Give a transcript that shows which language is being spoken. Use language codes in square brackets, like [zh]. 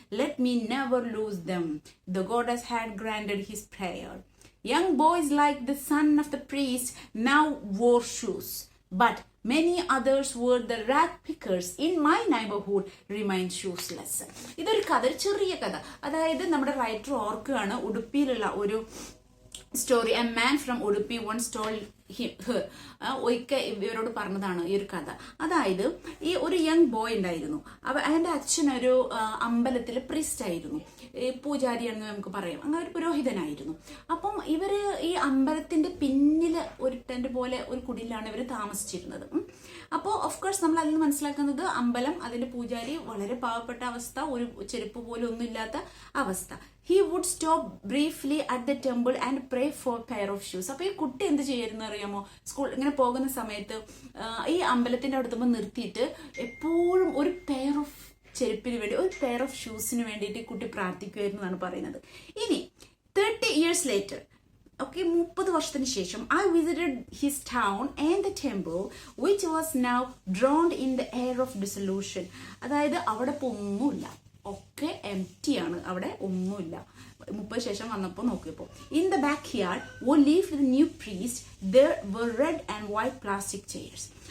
[en] Let me never lose them. The goddess had granted his prayer. Young boys like the son of the priest now wore shoes, but many others were the rag pickers in my neighborhood remained shoeless. [ml] ഇതൊരു കഥ, ചെറിയ കഥ. അതായത് നമ്മുടെ writer ഓർക്കുകയാണ് ഉടുപ്പിയിലുള്ള ഒരു story. [en] a man from Udupi once told [ml] ഒരിക്കൽ ഇവരോട് പറഞ്ഞതാണ് ഈ ഒരു കഥ. അതായത് ഈ ഒരു യങ് ബോയ് ഉണ്ടായിരുന്നു. അവന്റെ അച്ഛനൊരു അമ്പലത്തിൽ പ്രീസ്റ്റ് ആയിരുന്നു, പൂജാരിയാണെന്ന് നമുക്ക് പറയാം, അങ്ങനെ ഒരു പുരോഹിതനായിരുന്നു. അപ്പം ഇവര് ഈ അമ്പലത്തിന്റെ പിന്നില് ഒരു ടെന്റ് പോലെ ഒരു കുടിലാണ് ഇവര് താമസിച്ചിരുന്നത്. അപ്പോൾ ഓഫ് കോഴ്സ് നമ്മൾ അതിൽ നിന്ന് മനസ്സിലാക്കുന്നത് അമ്പലം, അതിന്റെ പൂജാരി വളരെ പാവപ്പെട്ട അവസ്ഥ, ഒരു ചെരുപ്പ് പോലും ഒന്നും ഇല്ലാത്ത അവസ്ഥ. [en] He would stop briefly at the temple and pray for a pair of shoes. [ml] അപ്പൊ ഈ കുട്ടി എന്ത് ചെയ്യായിരുന്നു അറിയാമോ? സ്കൂൾ ഇങ്ങനെ പോകുന്ന സമയത്ത് ഈ അമ്പലത്തിന്റെ അടുത്തുമ്പോൾ നിർത്തിയിട്ട് എപ്പോഴും ഒരു പെയർ ഓഫ് ചെരുപ്പിന് വേണ്ടി, ഒരു പെയർ ഓഫ് ഷൂസിന് വേണ്ടിയിട്ട് കുട്ടി പ്രാർത്ഥിക്കുമായിരുന്നു എന്നാണ് പറയുന്നത്. ഇനി [en] 30 years later, [ml] ഓക്കെ, 30 വർഷത്തിന് ശേഷം, [en] I visited his town and the temple which was now drowned in the air of dissolution. [ml] അതായത് അവിടെ ഇപ്പോൾ ഒന്നുമില്ല, ഒക്കെ എംപ്റ്റി ആണ്, അവിടെ ഒന്നുമില്ല. 30 ശേഷം വന്നപ്പോൾ നോക്കിയപ്പോൾ [en] In the back yard who live the new priest there were red and white plastic chairs.